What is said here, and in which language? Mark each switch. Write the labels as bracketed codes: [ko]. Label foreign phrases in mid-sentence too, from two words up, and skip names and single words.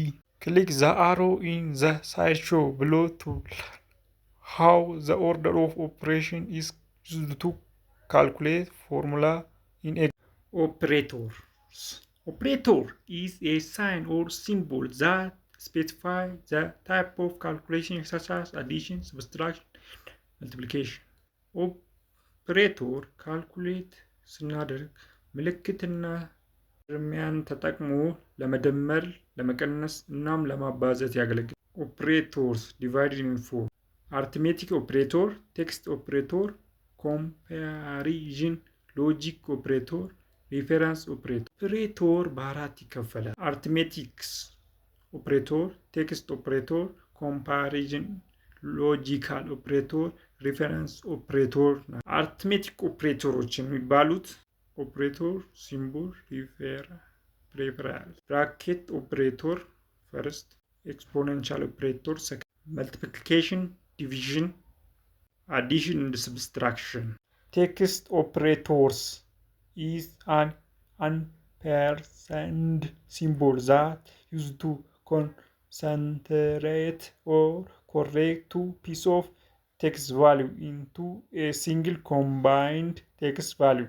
[en] Click the arrow in the slideshow below to learn how the order of operation is used to calculate formula in Excel. Operators. Operator is a sign or symbol that specifies the type of calculation such as addition, subtraction, multiplication. [am] ኦፕሬተር ካልኩሌት ስናደርግ ምልክትና እርሚያን ተጠቅሞ ለመደመር፣ ለመቀነስ እናም ለማባዛት ያገለግላል። [en] ኦፕሬተርስ divided in four: arithmetic operator, text operator, comparison logic operator, reference operator. ኦፕሬተር [am] በአራት ይከፈላል። [en] arithmetics operator, text operator, comparison logical operator, reference operator ናቸው። arithmetic operators የሚባሉት operator symbol, referral, bracket operator first, exponential operator second, multiplication, division, addition and subtraction. Text operators is an ampersand symbol that used to concentrate or correct two pieces of text value into a single combined text value.